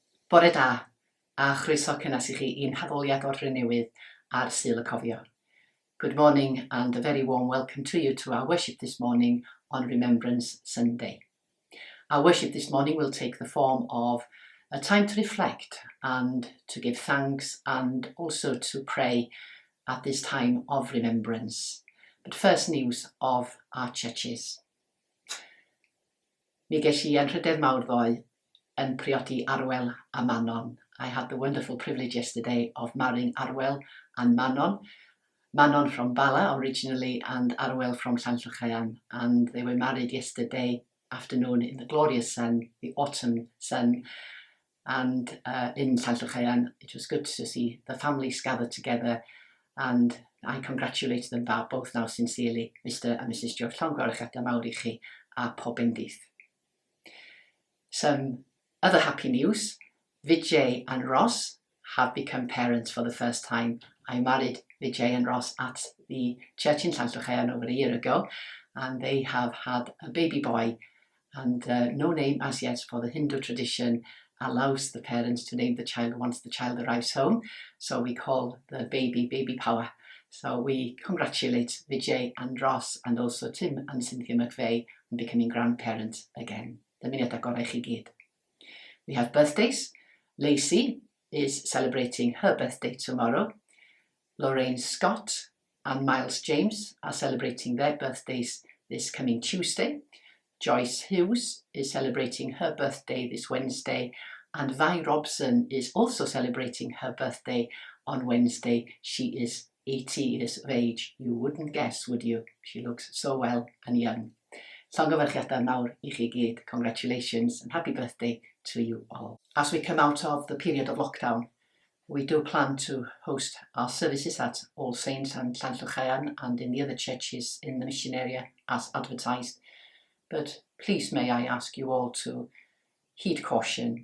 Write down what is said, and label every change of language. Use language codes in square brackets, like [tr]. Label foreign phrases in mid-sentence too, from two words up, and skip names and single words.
[cy] Bore da, a chroeso cynnes I chi i'n haddoliad o'r Newydd ar Sul y Cofio. [en] Good morning and a very warm welcome to you to our worship this morning on Remembrance Sunday. Our worship this morning will take the form of a time to reflect and to give thanks and also to pray at this time of remembrance. But first, news of our churches. [cy] Mi ges I anrhydedd mawr ddoe yn priodi Arwel a Manon. [en] I had the wonderful privilege yesterday of marrying Arwel and Manon. Manon from Bala originally and Arwel from Llanllwchaean, and they were married yesterday afternoon in the glorious sun, the autumn sun, and in Llanllwchaean. It was good to see the families gathered together, and I congratulate them both now sincerely, Mr and Mrs George. [cy] Llongyfarchiadau mawr I chi a pob bendith. [en] Some other happy news. Vijay and Ross have become parents for the first time. I married Vijay and Ross at the church in Llanllwchaean over a year ago, and they have had a baby boy, and no name as yet, for the Hindu tradition allows the parents to name the child once the child arrives home. So we call the baby Power. So we congratulate Vijay and Ross and also Tim and Cynthia McVeigh on becoming grandparents again. [cy] Dymuniad agorau chi gyd. [en] We have birthdays. Lacey is celebrating her birthday tomorrow. Lorraine Scott and Miles James are celebrating their birthdays this coming Tuesday. Joyce Hughes is celebrating her birthday this Wednesday, and Vi Robson is also celebrating her birthday on Wednesday. She is 80 years of age. You wouldn't guess, would you? She looks so well and young. [cy] Llongyfarchiadau mawr I chi gyd. [en] Congratulations and happy birthday to you all. As we come out of the period of lockdown, we do plan to host our services at All Saints and Llanllwchaean and in the other churches in the mission area as advertised. But please may I ask you all to heed caution.